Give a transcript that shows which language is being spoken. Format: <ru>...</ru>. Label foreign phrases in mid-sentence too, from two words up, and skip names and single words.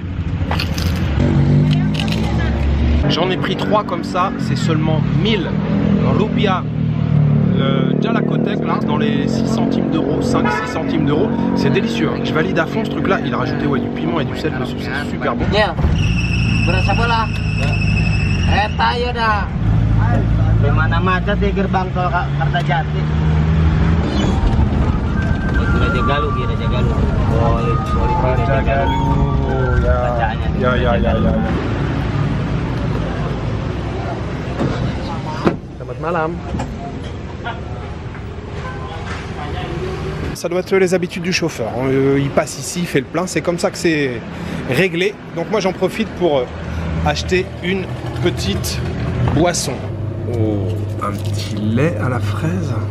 <fr>J'en ai pris 3 comme ça, c'est seulement 1000 rupiah. Le Jalakotek là, dans les 6 centimes d'euros, 5-6 centimes d'euros. C'est délicieux, hein. Je valide à fond ce truc là. Il a rajouté du piment et du sel dessus, c'est super bon.</fr> <id>Ya, berasa bola. Tayo dah. Di mana macet di gerbang tol Kartajati. Raja Galuh. Raja Galuh, ya. Selamat malam.</id> <fr>Ça doit être les habitudes du chauffeur. Il passe ici, il fait le plein, c'est comme ça que c'est réglé. Donc moi j'en profite pour acheter une petite boisson. Oh, un petit lait à la fraise.</fr>